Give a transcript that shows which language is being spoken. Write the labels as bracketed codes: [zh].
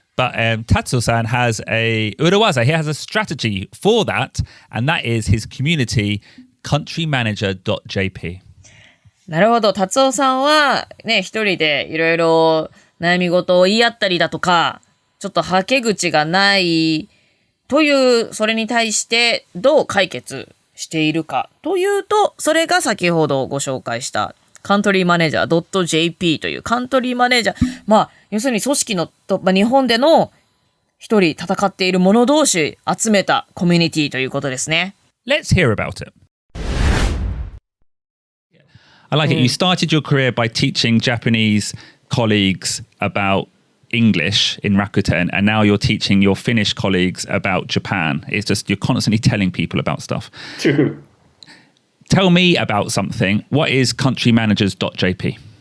[en] But Tatsuo-san has he has a strategy for that, and that is his community, Countrymanager.jp. [ja] なるほど。達夫さんはね、一人でいろいろ悩み事を言い合ったりだとか、ちょっとはけ口がないという、それに対してどう解決しているかというと、それが先ほどご紹介したCountrymanager.jp というカントリーマネージャー。要するに組織の日本での一人戦っている者同士集めたコミュニティということですね。 [en] Let's hear about it. I like it. You started your career by teaching Japanese colleagues about English in Rakuten, and now you're teaching your Finnish colleagues about Japan. It's just you're constantly telling people about stuff. True. Tell me about something. What is CountryManagers.jp?